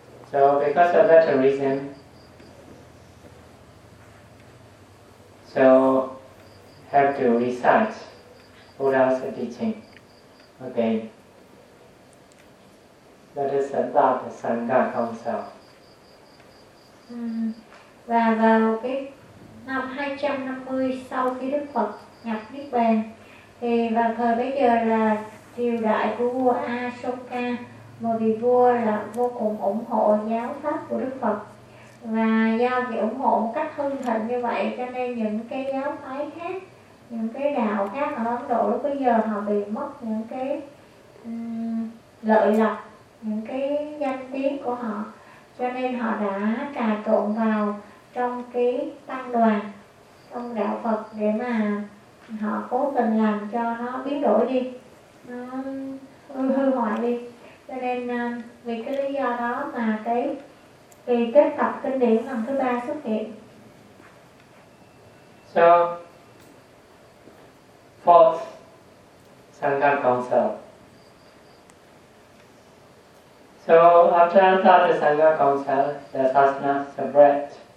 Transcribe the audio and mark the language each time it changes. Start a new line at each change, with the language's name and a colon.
English: So because of that reason, so have to research Buddha's teaching again. That is the third Sangha Council.
Vietnamese: Và vào cái năm 250 sau khi Đức Phật nhập Niết Bàn, thì vào thời bấy giờ là triều đại của vua Asoka, một vị vua là vô cùng ủng hộ giáo pháp của Đức Phật. Và do vị ủng hộ một cách hưng thịnh như vậy cho nên những cái giáo phái khác, những cái đạo khác ở Ấn Độ lúc bấy giờ họ bị mất những cái lợi lộc, những cái danh tiếng của họ. Cho nên họ đã trà trộn vào trong cái tăng đoàn, trong đạo Phật để mà họ cố tình làm cho nó biến đổi đi, nó hư hoại đi. Cho nên vì cái lý do đó mà cái kỳ kết tập kinh điển lần thứ ba xuất hiện.
English: So, fourth Sangha Council. So, after the Sangha Council, the sasana spread.